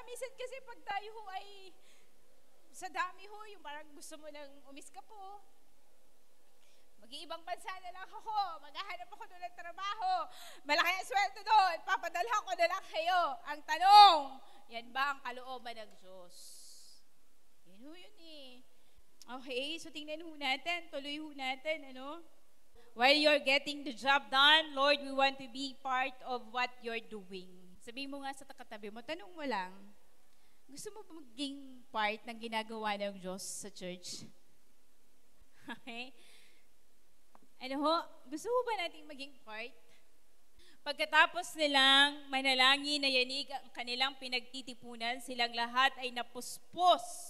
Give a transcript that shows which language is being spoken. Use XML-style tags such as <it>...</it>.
<tl>Minsan kasi pag tayo ho ay sa dami ho, yung parang gusto mo nang umiska po. Mag-iibang bansa na lang ako, maghahanap ako doon ng trabaho, malaki ang sweldo doon, papadalhan ko na lang kayo. Ang tanong, yan ba ang kalooban ng Diyos? Yan ho yun eh.</tl> <en>Okay, so</en> <tl>tingnan ho natin, tuloy ho natin,</tl> <en>While you're getting the job done, Lord, we want to be part of what you're doing.</en> <tl>Sabihin mo nga sa katabi mo, tanong mo lang, gusto mo ba maging part ng ginagawa ng Diyos sa church? Okay? Gusto mo ba nating maging part? Pagkatapos nilang manalangin na yanig ang kanilang pinagtitipunan, silang lahat ay napuspos.</tl>